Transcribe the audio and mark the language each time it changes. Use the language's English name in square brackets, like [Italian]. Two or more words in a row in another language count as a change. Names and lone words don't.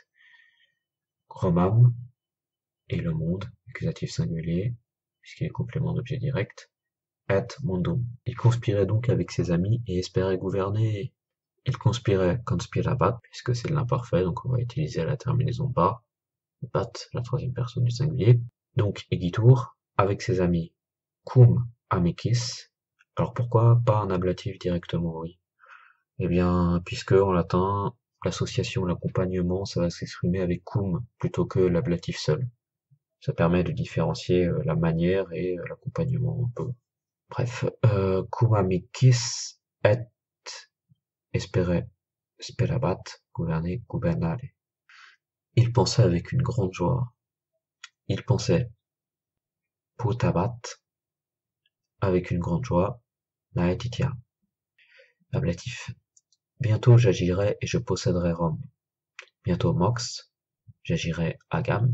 [French] Romam, et le monde, accusatif singulier, puisqu'il est complément d'objet direct. [Latin] Et mondum. [French] Il conspirait donc avec ses amis et espérait gouverner. Il conspirait conspirabat, puisque c'est de l'imparfait, donc on va utiliser la terminaison ba, bat, la troisième personne du singulier. Donc egitur, avec ses amis, [Latin] cum amicis. [French] Alors pourquoi pas un ablatif directement, oui? Eh bien, puisque en latin, l'association, l'accompagnement, ça va s'exprimer avec cum plutôt que l'ablatif seul. Ça permet de différencier la manière et l'accompagnement un peu. Bref, [Latin] cum amicis et espere sperabat gouverner gubernare. [French] Il pensait avec une grande joie. Il pensait putabat avec une grande joie. Laetitia. Ablatif. Bientôt j'agirai et je posséderai Rome. Bientôt mox. J'agirai agam.